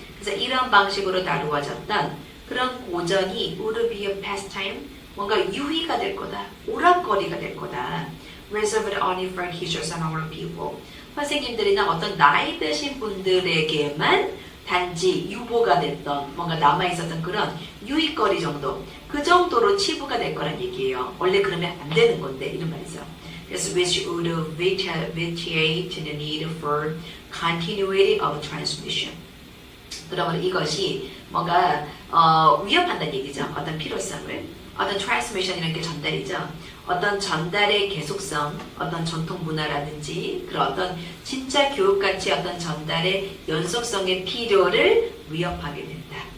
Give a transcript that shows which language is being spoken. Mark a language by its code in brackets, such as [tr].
[ko] 그래서 이런 방식으로 다루어졌던 그런 고전이 [en] would be a pastime [ko] 뭔가 유희가 될 거다 오락거리가 될 거다 [en] reserved only for teachers and our people [ko] 선생님들이나 어떤 나이 드신 분들에게만 단지 유보가 됐던 뭔가 남아있었던 그런 유익거리 정도 그 정도로 치부가 될 거란 얘기예요. 원래 그러면 안 되는 건데 이런 말이죠. 그래서 [en] which would vitiate the need for continuity of transmission. [ko] 그러면 이것이 뭔가 위협한다는 얘기죠. 어떤 필요성을 어떤 transmission이라는 게 전달이죠. 어떤 전달의 계속성, 어떤 전통 문화라든지 그런 어떤 진짜 교육가치 어떤 전달의 연속성의 필요를 위협하게 된다.